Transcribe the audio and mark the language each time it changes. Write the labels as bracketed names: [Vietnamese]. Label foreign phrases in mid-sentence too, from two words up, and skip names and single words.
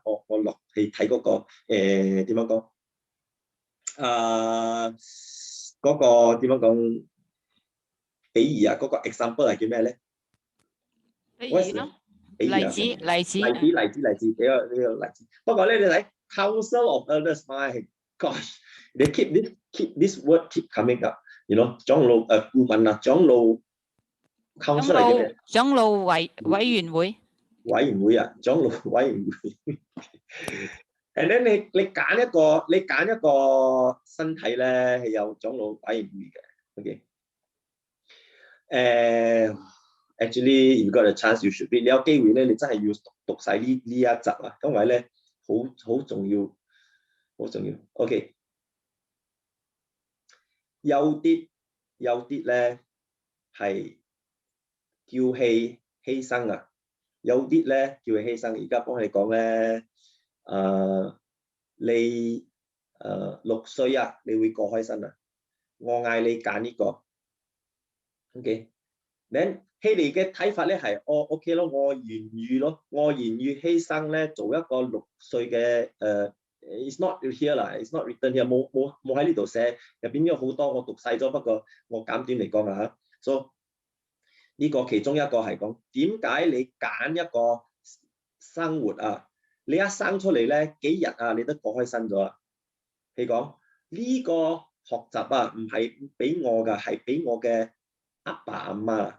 [Cantonese] 我落去睇嗰個點樣講？嗰個點樣講？比喻啊，嗰個 example 係叫咩咧？比喻咯，例子，俾個例子。不過咧，你睇 [English] Council of Elders，my gosh，they keep this word keep coming up。 [Cantonese] 長老顧問啊，長老 Council 係叫咩？長老委員會。委員會啊，長老委員會。 [English] And then [Cantonese] 你揀一個身體咧，係有長老委員會嘅。OK。 [English] Actually, you got a chance, you should read。 [Cantonese] 你有機會咧，你真係要讀晒呢一集啊，因為咧好重要，好重要。OK，有啲咧係叫犧牲啊，有啲咧叫犧牲。而家幫你講咧，你6歲啊，你會過開身啊，我嗌你揀呢個。OK。Then 佢哋嘅睇法咧係OK 咯，我願意咯，我願意犧牲咧，做一個6歲嘅 [English] it's not here [Cantonese] 啦 ， [English] it's not written here， [Cantonese] 冇喺呢度寫，入邊有好多我讀細咗，不過我簡短嚟講啊嚇。所以呢個其中一個係講點解你揀一個生活啊？你一生出嚟咧幾日啊，你都過開身咗啊？佢講呢個學習啊，唔係俾我㗎，係俾我嘅阿爸阿媽。